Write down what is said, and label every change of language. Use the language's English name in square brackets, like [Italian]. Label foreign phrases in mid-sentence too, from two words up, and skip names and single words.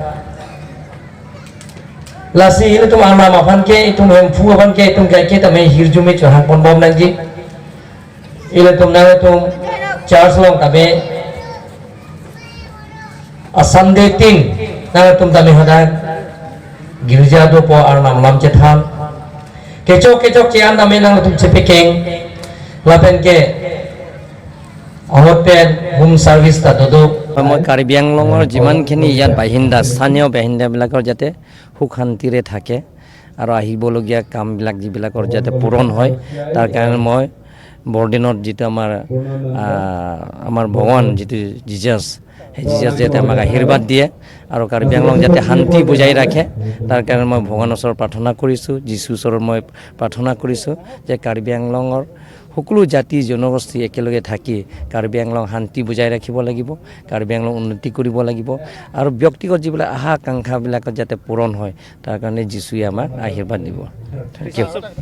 [Karbi] lasi litum Arnam apan ke itum hempu apan ke itum kai ke tame hirjumi chohan pon bom nang ji litum nang litum church long tame Sunday tin nang litum tame hadan Girja do po arnam lam cethan kecok cian dame nang tum cepekeng lapen ke [English] hotel home service [Karbi] ta dodo [Assamese] মই কাৰ্বি আংলঙৰ যিমানখিনি ইয়াত বাহিন্দা স্থানীয় বাহিন্দাবিলাকৰ যাতে সুখ শান্তিৰে থাকে আৰু আহিবলগীয়া কামবিলাক যিবিলাকৰ যাতে পূৰণ হয় তাৰ কাৰণে মই বৰদিনত যিটো আমাৰ ভগৱান যিটো জিজাছ সেই জিজাছ যাতে আমাক আশীৰ্বাদ দিয়ে আৰু কাৰ্বি আংলং যাতে শান্তি বজাই ৰাখে তাৰ কাৰণে মই ভগৱানৰ ওচৰত প্ৰাৰ্থনা কৰিছোঁ যীশুৰ ওচৰত মই প্ৰাৰ্থনা কৰিছোঁ যে কাৰ্বি আংলঙৰ সকলো জাতি জনগোষ্ঠী একেলগে থাকি কাৰ্বি আংলং শান্তি বজাই ৰাখিব লাগিব কাৰ্বি আংলং উন্নতি কৰিব লাগিব আৰু ব্যক্তিগত যিবিলাক আশা আকাংক্ষাবিলাকত যাতে পূৰণ হয় তাৰ কাৰণে যীশুৱে আমাক আশীৰ্বাদ দিব [English] thank you